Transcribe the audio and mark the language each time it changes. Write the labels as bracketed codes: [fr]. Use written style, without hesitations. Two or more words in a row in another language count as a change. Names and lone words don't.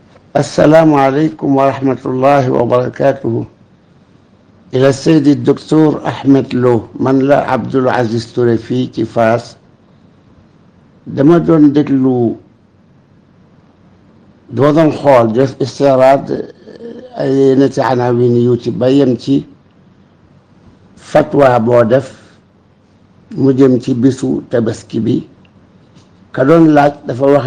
[ar] السلام عليكم ورحمة الله وبركاته. إلى السيد الدكتور أحمد لو من لا عبد العزيز توري [wo] fii ci Fass dama doon déglu dama doon xool def istiraad ay yenn ci anawin yu ci ba yem ci fatwa boo def mu jëm ci bisu tabaski bi ka doon laaj dafa wax